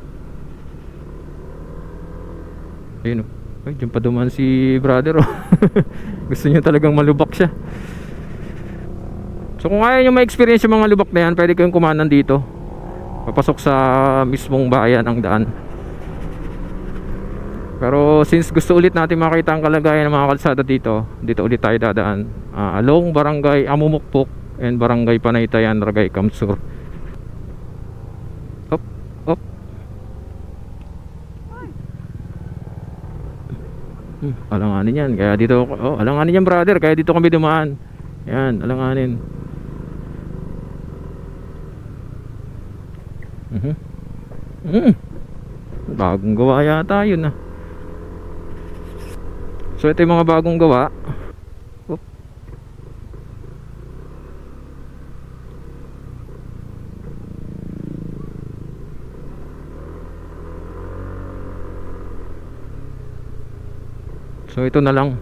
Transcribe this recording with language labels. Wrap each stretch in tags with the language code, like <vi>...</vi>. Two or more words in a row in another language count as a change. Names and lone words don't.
<tl>Ayun Ay, dyan pa duman si brother Gusto niya talagang malubak siya. So kung ayaw nyo ma-experience yung mga lubak na yan, pwede kayong kumanan dito. Papasok sa mismong bayan ang daan. Pero since gusto ulit natin makita ang kalagayan ng mga kalsada dito ulit tayo dadaan along Barangay Amumukpok and Barangay Panaytayan, Ragay Kamsur. Alanganin yan, kaya dito alanganin yan brother, kaya dito kami dumaan. Yan, alanganin. Bagong gawa yata yun So ito yung mga bagong gawa. So ito na lang.</tl>